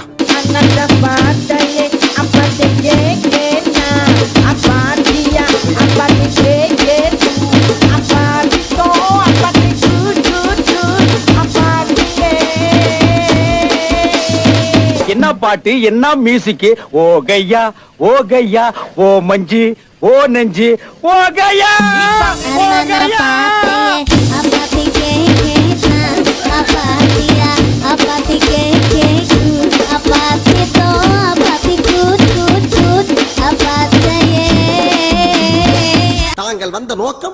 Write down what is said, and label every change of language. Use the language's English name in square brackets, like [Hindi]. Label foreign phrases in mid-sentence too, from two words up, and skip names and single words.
[Tamil] ananda paataye apate kekena apatia apate keke apate to apate chu apate. என்ன பாட்டு என்ன மியூசிக்? ஓ கையா ஓ கையா ஓ மஞ்சி ஓ நெஞ்சி ஓ கையா ஓ கையா. தாங்கள் வந்த நோக்கம்?